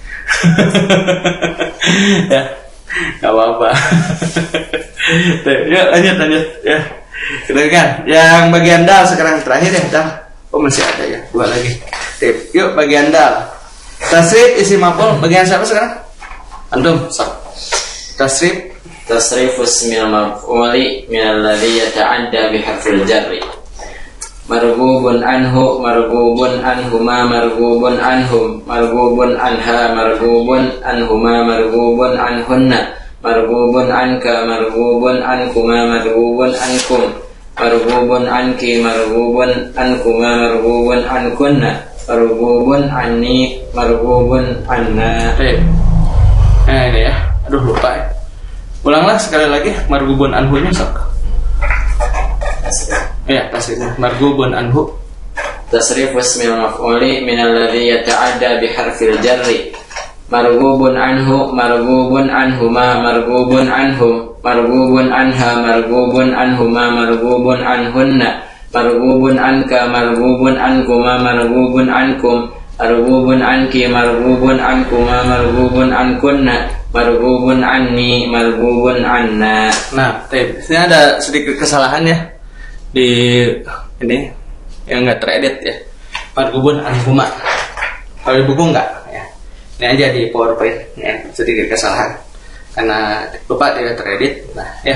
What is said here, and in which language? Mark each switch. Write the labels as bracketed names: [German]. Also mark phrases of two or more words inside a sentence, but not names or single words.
[Indonesian] Ya, nggak apa-apa. Yuk lanjut ya. Silakan. Yang bagian dal sekarang terakhir ya dal. Oh masih ada ya, 2 lagi. Yuk bagian dal. Tasrif [Arabic] اسي مفعول [Indonesian] bagian siapa sekarang? Antum. Tasrif. [Arabic] تصريف اسم المفعول من الذي يتعدى بحرف الجر. مرغوب عنه، مرغوب عنهما، مرغوب عنهم، مرغوب عنها، مرغوب عنهما, مرغوب عنهن، مرغوب عنك، مرغوب عنكما، مرغوب عنكم، مرغوب عنكِ، مرغوب عنكما، مرغوب عنكن، مرغوب عني، مرغوب عنا. [Indonesian] Nah ini ya, aduh lupa ya. Ulanglah sekali lagi [Arabic] مرغوب عنه-nya [Indonesian] sok. Ya, tasrifnya [Arabic] مرغوب عنه. تصريف اسم المفعول من الذي يتعدى بحرف الجر. مرغوب عنه، مرغوب عنهما، مرغوب عنهم، مرغوب عنها، مرغوب عنهما, مرغوب عنهن، مرغوب عنك، مرغوب عنكما، مرغوب عنكم، مرغوب عنكِ، مرغوب عنكما، مرغوب عنكن، مرغوب عني، مرغوب عنا. [Indonesian] Nah, sini ada sedikit kesalahan ya di ini yang nggak teredit ya. [Arabic] مرغوب عنهما. [Indonesian] Kalau di buku enggak ya. Ini aja di PowerPoint ya, sedikit kesalahan karena lupa tidak teredit. Nah, ya.